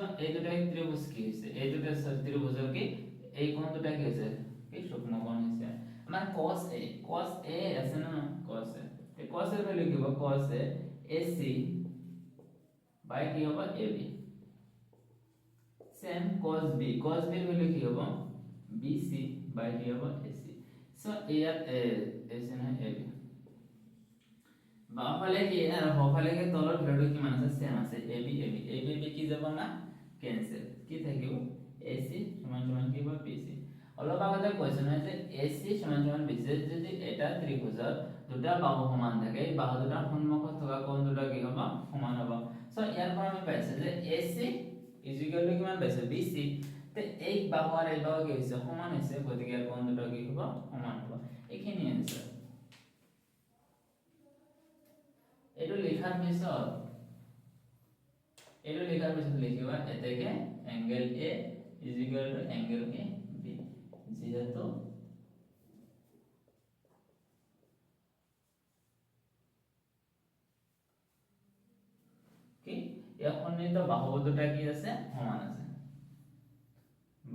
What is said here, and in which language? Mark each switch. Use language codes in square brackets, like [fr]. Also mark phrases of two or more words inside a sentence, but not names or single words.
[bn] এই দুটো ত্রিভুজ কি হইছে এই দুটো ত্রিভুজের কি এই কোণ দুটো কি হইছে কি সূক্ষ্মকোণ হইছে আমার cos a আছে না cos a এই cos এর ভ্যালু কি হবে cos a ac বাই কি হবে ab সেম cos b এর ভ্যালু কি হবে bc বাই কি হবে ac সো a আর ac না ab [as] বাফালে কি আর হফালে কি তলর ভ্যালু কি মান আছে সেম আছে ab কি যাব না ক্যান্সেল কি থাকিব ac সমান সমান কি হবে bc অলপ আগতে কোশ্চেন আছে ac সমান সমান bc যদি এটা ত্রিভুজের দুটা বাহু সমান থাকে এই বাহু দুটার সম্মুখত থকা কোণ দুটা কি হবে সমান হবে সো ইয়াৰ পৰা আমি পাইছে যে ac [en] is equal to [as] কিমান পাইছে bc তে এই বাহু আর এই বাহু কি হইছে সমান হইছে গতিকে এর কোণ দুটা কি হবে সমান হবে এখানে आंसर এটো লেখার পিছত লিখিবা এটাকে [en] angle a is equal to angle [as] কি b যেহেতু কি এখন তো বাহু দুটা কি আছে সমান আছে বা